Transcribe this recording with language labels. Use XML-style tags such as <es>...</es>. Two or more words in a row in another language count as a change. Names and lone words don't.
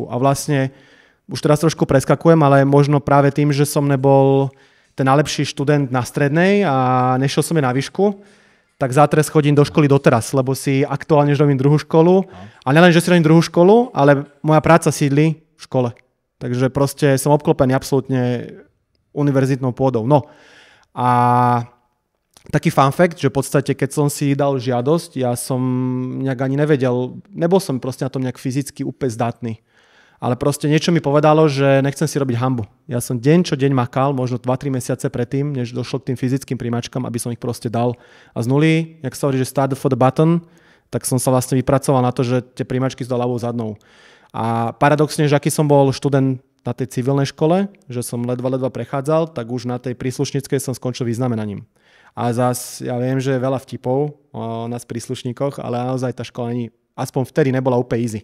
<sk>A vlastne, už teraz trošku preskakujem, ale možno práve tým, že som nebol ten najlepší študent na strednej a nešiel som na výšku, tak zátres chodím do školy doteraz, lebo si aktuálne robím druhú školu. A nielen, že si robím druhú školu, ale moja práca sídli v škole. Takže proste som obklopený absolútne univerzitnou pôdou. No a taký</sk> <en>fun fact,</en> <sk>že v podstate, keď som si dal žiadosť, ja som nejak ani nevedel, nebol som proste na tom nejak fyzicky úplne zdatný. Ale proste niečo mi povedalo, že nechcem si robiť hanbu. Ja som deň čo deň makal, možno 2-3 mesiace predtým, než došlo k tým fyzickým príjmačkám, aby som ich proste dal. A z nuly, jak sa hovorí, že</sk> <en>start for the button,</en> <sk>tak som sa vlastne vypracoval na to, že tie príjmačky sú ľavou zadnou. A paradoxne, že aký som bol študent na tej civilnej škole, že som ledva prechádzal, tak už na tej príslušníckej som skončil vyznamenaním. A zas ja viem, že je veľa vtipov o nás príslušníkoch, ale naozaj tá škola aspoň vtedy nebola úplne easy.</sk>